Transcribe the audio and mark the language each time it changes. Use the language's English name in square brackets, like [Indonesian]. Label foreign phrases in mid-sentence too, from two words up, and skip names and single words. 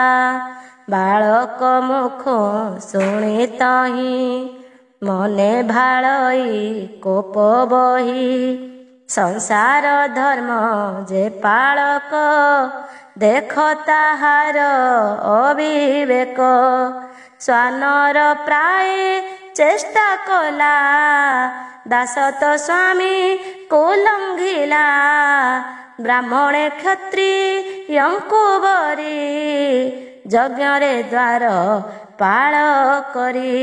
[Odia] ବାଳକ ମୁଖ ଶୁଣି ତହିଁ ମନେ ଭାଳଇ କୋପ ବହି। ସଂସାର ଧର୍ମ ଯେ ପାଳକ ଦେଖ ତାହାର ଅବିବେକ। ସ୍ୱାନର ପ୍ରାୟ ଚେଷ୍ଟା କଲା, ଦାସତ ସ୍ୱାମୀକୁ ଲଙ୍ଘିଲା। ବ୍ରାହ୍ମଣେ କ୍ଷତ୍ରିୟଙ୍କୁ ବରି, ଯଜ୍ଞରେ ଦ୍ୱାର ପାଳ କରି।